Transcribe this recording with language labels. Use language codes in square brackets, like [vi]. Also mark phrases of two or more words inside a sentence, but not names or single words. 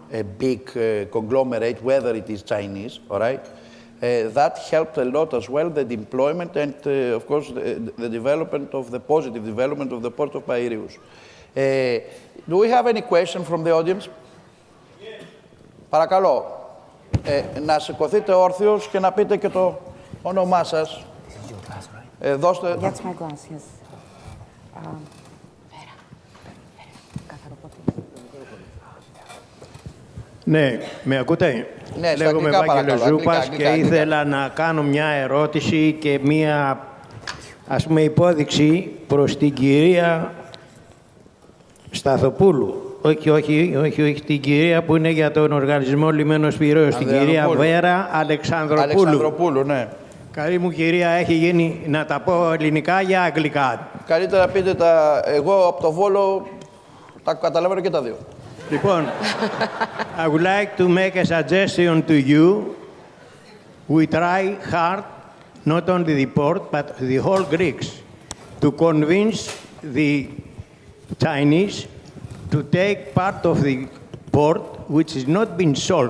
[en] A big conglomerate, whether it is Chinese, all right? That helped a lot as well, the deployment and, of course, the development of the positive development of the port of Piraeus. Do we have any question from the audience? Yes. [el] Παρακαλώ, να σηκωθείτε όρθιος και να πείτε και το όνομά σας. Δώστε... [en] That's my glass, yes. [el] Ναι, με ακούτε? Ναι, λέγομαι Βάγγελος Ζούπας και ήθελα να κάνω μια ερώτηση και μια, ας πούμε, υπόδειξη προς την κυρία Σταθοπούλου. Όχι, την κυρία που είναι για τον οργανισμό Λιμένος Πειραιώς, την κυρία Βέρα Αλεξανδροπούλου. Αλεξανδροπούλου, ναι. Καλή μου κυρία, έχει γίνει να τα πω ελληνικά ή αγγλικά? Καλύτερα πείτε τα, εγώ από το Βόλο τα καταλαβαίνω και τα δύο. Λοιπόν, [en] I would like to make a suggestion to you. We try hard, not only the port, but the whole Greeks, to convince the Chinese to take part of the port which has not been sold.